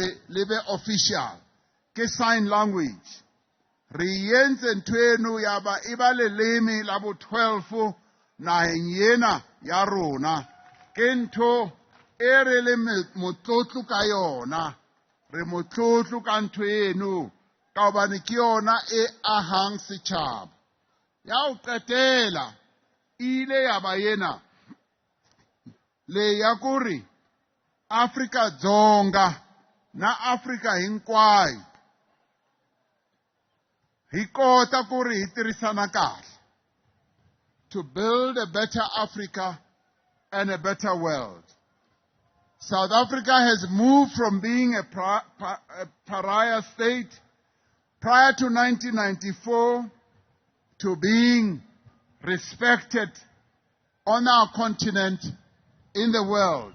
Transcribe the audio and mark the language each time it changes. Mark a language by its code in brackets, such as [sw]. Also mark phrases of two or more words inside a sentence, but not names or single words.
[st] le be official ke [en] sign language [st] re entse ntho eno ya ba e ba leleme la bo 12 naheng ena ya rona ke ntho e re le motlotlo ka yona re motlotlo ka ntho eno ka hobane ke yona e ahang setjhaba ya ho qetela ile ya ba yena [ts] le ya kuri Afrika Dzonga na Afrika hinkwayo hi kota ku ri hi tirhisana kahle [en] to build a better Africa and a better world. South Africa has moved from being a pariah state prior to 1994 to being respected on our continent in the world.